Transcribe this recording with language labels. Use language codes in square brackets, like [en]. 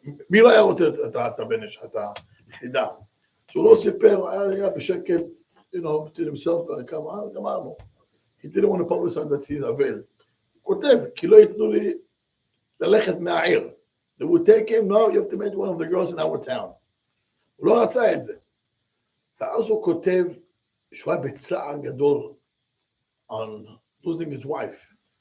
[he] מי לא היה רוצה את הבנש, את החידה? שהוא לא סיפר, היה בשקט, [en] to himself, [he] גמרנו. [en] He didn't want to publicize that he's אבל. [he] הוא כותב, כי לא ייתנו לי ללכת מהעיר. [en] They would take him, no, you have to meet one of the girls in our town. [he] הוא לא רצה את זה. ואז הוא כותב, שהוא היה בצער גדול, [en] on losing his wife.